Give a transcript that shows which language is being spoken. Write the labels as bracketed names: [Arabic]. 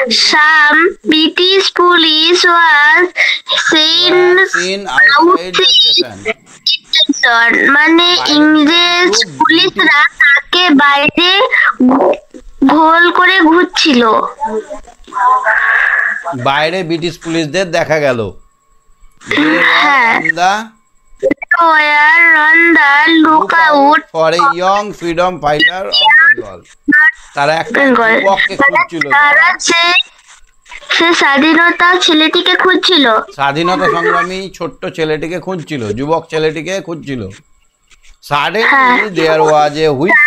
[English] some British police was seen outside the [Bangla] prison, মানে ইংরেজ পুলিশরা তাকে বাইরে গোল করে ঘুরছিল। বাইরে ব্রিটিশ পুলিশদের দেখা গেল। [English] হ্যাঁ। Were on the lookout for a young freedom fighter of Bengal. [Bangla] তারা একটা বেঙ্গল। যুবককে খুঁজছিল, তারা সে স্বাধীনতা ছেলেটিকে খুঁজছিল। স্বাধীনতা সংগ্রামী ছোট্ট ছেলেটিকে খুঁজছিল, যুবক ছেলেটিকে খুঁজছিল। [English] Suddenly there was a whistle.